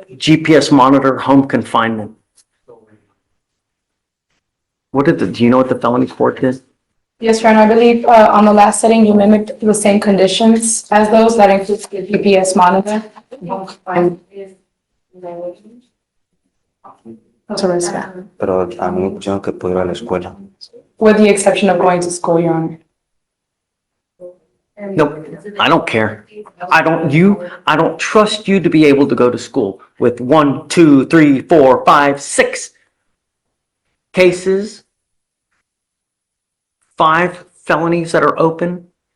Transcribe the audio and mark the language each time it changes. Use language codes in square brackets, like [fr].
[en] GPS monitor, home confinement. Do you know what the felony court did? Yes, Your Honor. I believe on the last setting, you mimicked the same conditions as those. That includes the GPS monitor. That's a risk. [es] Pero a mí me pusieron que puedo ir a la escuela. [en] With the exception of going to school, Your Honor. No, I don't care. I don't trust you to be able to go to school with 1, 2, 3, 4, 5, 6 cases, 5 felonies that are open.